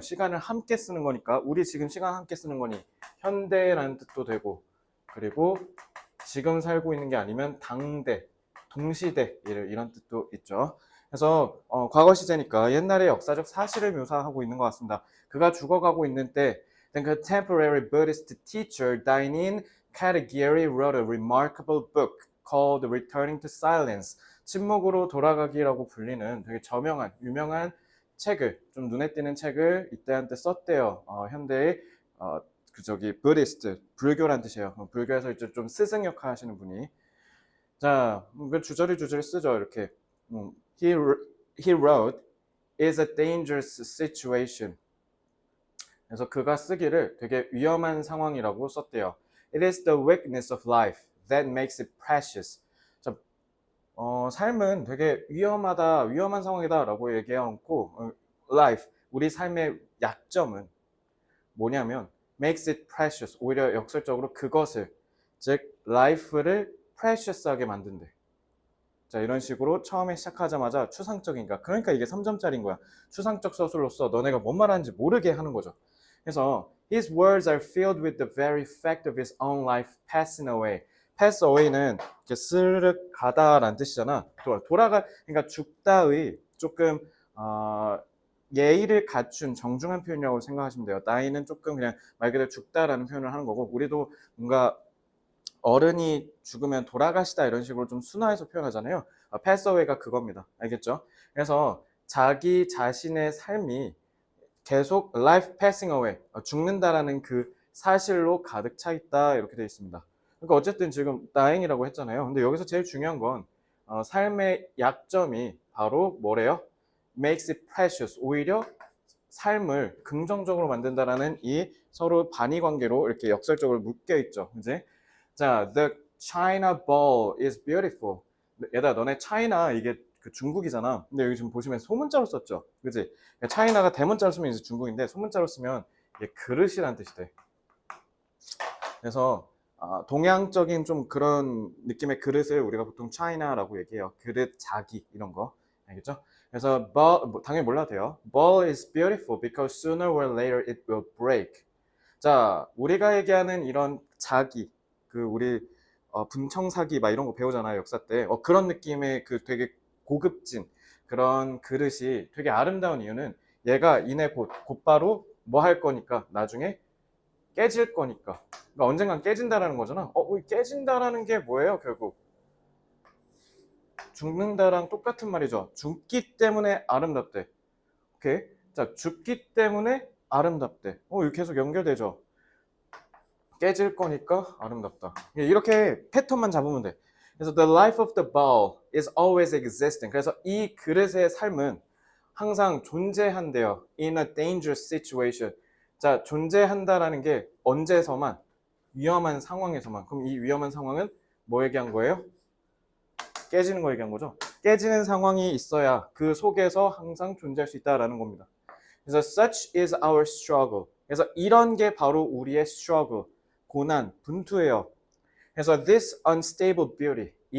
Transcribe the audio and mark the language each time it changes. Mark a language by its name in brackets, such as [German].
[Korean] 시간을 함께 쓰는 거니까 우리 지금 시간 함께 쓰는 거니 현대라는 뜻도 되고, 그리고 지금 살고 있는 게 아니면 당대, 동시대 이런 뜻도 있죠. 그래서 과거 시제니까 옛날의 역사적 사실을 묘사하고 있는 것 같습니다. 그가 죽어가고 있는 때 [English] the contemporary Buddhist teacher Dainin Katagiri wrote a remarkable book called Returning to Silence. [Korean] 침묵으로 돌아가기라고 불리는 되게 유명한 책을, 좀 눈에 띄는 책을 이때 한때 썼대요. 현대의 부디스트, 불교란 뜻이에요. 불교에서 이제 좀 스승 역할 하시는 분이. 자, 주저리 쓰죠. 이렇게. [English] he wrote, is a dangerous situation. [Korean] 그래서 그가 쓰기를 되게 위험한 상황이라고 썼대요. [English] It is the weakness of life that makes it precious. [Korean] 자, 삶은 되게 위험한 상황이다 라고 얘기해놓고, life, 우리 삶의 약점은 뭐냐면 [English] makes it precious, [Korean] 오히려 역설적으로 그것을, 즉 life를 precious하게 만든대. 자, 이런 식으로 처음에 시작하자마자 추상적인가, 그러니까 이게 3점짜리인 거야. 추상적 서술로서 너네가 뭔 말하는지 모르게 하는 거죠. 그래서 [English] his words are filled with the very fact of his own life passing away. [Korean] pass away는 이렇게 스르륵 가다라는 뜻이잖아. 그러니까 죽다의 조금 예의를 갖춘 정중한 표현이라고 생각하시면 돼요. 나이는 조금 그냥 말 그대로 죽다라는 표현을 하는 거고, 우리도 뭔가 어른이 죽으면 돌아가시다 이런 식으로 좀 순화해서 표현하잖아요. pass away가 그겁니다. 알겠죠? 그래서 자기 자신의 삶이 계속 [English] life passing away, [Korean] 죽는다라는 그 사실로 가득 차 있다 이렇게 되어 있습니다. 그러니까 어쨌든 지금 dying이라고 했잖아요. 근데 여기서 제일 중요한 건 삶의 약점이 바로 뭐래요? [English] makes it precious. [Korean] 오히려 삶을 긍정적으로 만든다라는 이 서로 반의 관계로 이렇게 역설적으로 묶여 있죠. 이제 자, [English] the China ball is beautiful. [Korean] 얘들아, 너네 차이나 이게 그 중국이잖아. 근데 여기 지금 보시면 소문자로 썼죠. 그지? 차이나가 대문자로 쓰면 이제 중국인데 소문자로 쓰면 이게 그릇이란 뜻이 돼. 그래서 동양적인 좀 그런 느낌의 그릇을 우리가 보통 차이나라고 얘기해요. 그릇, 자기 이런 거. 알겠죠? 그래서 당연히 몰라도 돼요. [English] Ball is beautiful because sooner or later it will break. [Korean] 자, 우리가 얘기하는 이런 자기, 우리 분청사기 막 이런 거 배우잖아요, 역사 때. 그런 느낌의 그 되게 고급진 그런 그릇이 되게 아름다운 이유는 얘가 이내 곧바로 뭐 할 거니까, 나중에 깨질 거니까. 그러니까 언젠간 깨진다라는 거잖아. 깨진다라는 게 뭐예요, 결국? 죽는다랑 똑같은 말이죠. 죽기 때문에 아름답대. 오케이? 자, 죽기 때문에 아름답대. 이거 계속 연결되죠. 깨질 거니까 아름답다. 이렇게 패턴만 잡으면 돼. 그래서 [English] the life of the bowl is always existing. [Korean] 그래서 이 그릇의 삶은 항상 존재한대요. [English] in a dangerous situation. [Korean] 자, 존재한다라는 게 언제서만? 위험한 상황에서만. 그럼 이 위험한 상황은 뭐 얘기한 거예요? 깨지는 거 얘기한 거죠. 깨지는 상황이 있어야 그 속에서 항상 존재할 수 있다라는 겁니다. 그래서 [English] such is our struggle. [Korean] 그래서 이런 게 바로 우리의 struggle. 고난, 분투예요. 그래서 [English] this unstable beauty,